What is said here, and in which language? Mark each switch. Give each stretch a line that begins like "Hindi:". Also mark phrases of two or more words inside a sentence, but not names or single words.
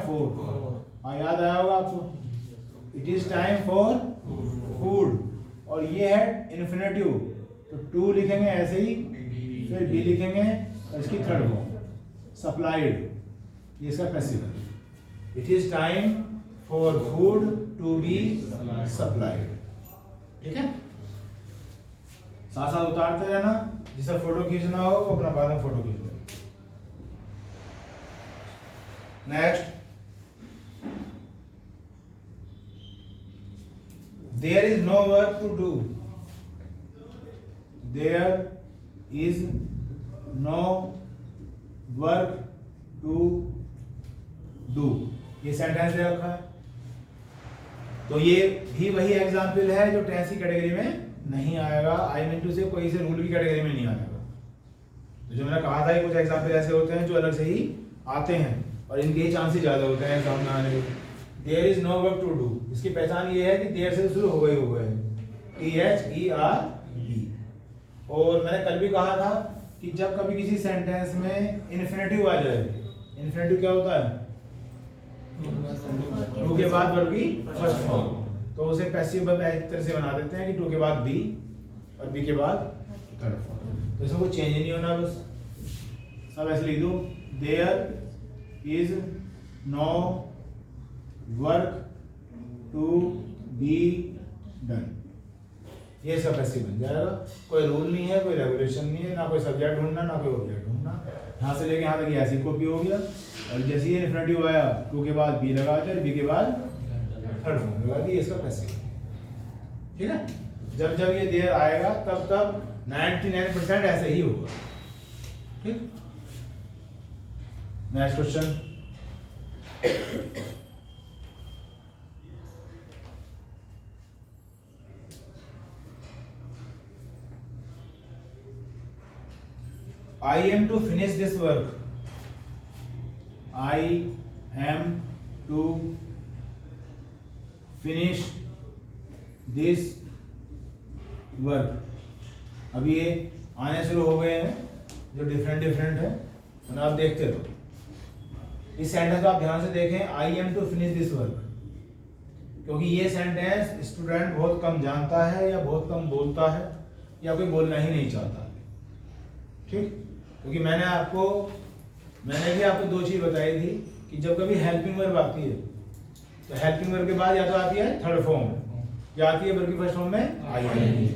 Hindi: फूड। हाँ, याद आया होगा आपको।
English: It is time for food.
Hindi: और ये है इन्फिनेटिव, तो टू लिखेंगे ऐसे ही, फिर बी लिखेंगे और इसकी
English: third form supplied,
Hindi: ये इसका पैसिव।
English: It is time for food to be supplied.
Hindi: ठीक है, साथ साथ उतारते रहना। जिसे फोटो खींचना हो वो अपना बाद में फोटो खींच ले। नेक्स्ट,
English: there is no work to do. There is no work to do.
Hindi: ये सेंटेंस दे रखा है, तो ये भी वही एग्जाम्पल है जो टेंस की कैटेगरी में नहीं आएगा।
English: I mean to say
Hindi: कोई से रूल की कैटेगरी में नहीं आएगा। तो जो मैंने कहा था, कुछ एग्जाम्पल ऐसे होते हैं जो अलग से ही आते हैं और इनके ही चांसेस ज्यादा होते हैं एग्जाम में आने के।
English: There is no work to do,
Hindi: इसकी पहचान ये है कि देर से शुरू हो गए THERE। और मैंने कल भी कहा था कि जब कभी किसी सेंटेंस में इन्फिनेटिव आ जाए, इन्फिनेटिव क्या होता है? टू के बाद वर्ब की
English: first form,
Hindi: तो उसे
English: passive verb
Hindi: इस तरह से बना देते हैं कि टू के बाद बी और बी के बाद
English: third form.
Hindi: तो इसमें कोई चेंज नहीं होना, बस सब ऐसे लिख दो।
English: There is no work to be done,
Hindi: ये सब ऐसे बन जाएगा। कोई रूल नहीं है, कोई रेगुलेशन नहीं है, ना कोई सब्जेक्ट ढूंढना ना कोई ऑब्जेक्ट ढूंढना। यहाँ से लेके यहाँ तक ये ऐसी कॉपी हो गया। और जैसे ही इन्फिनेटिव आया टू के बाद बी लगा दिया, बी के बाद
English: third form
Hindi: लगा दी, इसका पैसिव। ठीक है, जब जब ये देर आएगा तब तब 99% ऐसे ही होगा। ठीक,
English: next question. I am to finish this work. I am to finish this work.
Hindi: अब ये आने शुरू हो गए हैं जो डिफरेंट है, और आप देखते रहो। इस सेंटेंस को आप ध्यान से देखें,
English: I am to finish this work,
Hindi: क्योंकि ये सेंटेंस स्टूडेंट बहुत कम जानता है या बहुत कम बोलता है या कोई बोलना ही नहीं चाहता। ठीक, क्योंकि मैंने भी आपको दो चीज बताई थी कि जब कभी
English: helping verb
Hindi: आती है तो
English: helping verb
Hindi: के बाद या तो आती है
English: third form
Hindi: या आती है वर्ब की
English: first form
Hindi: में आईएनजी।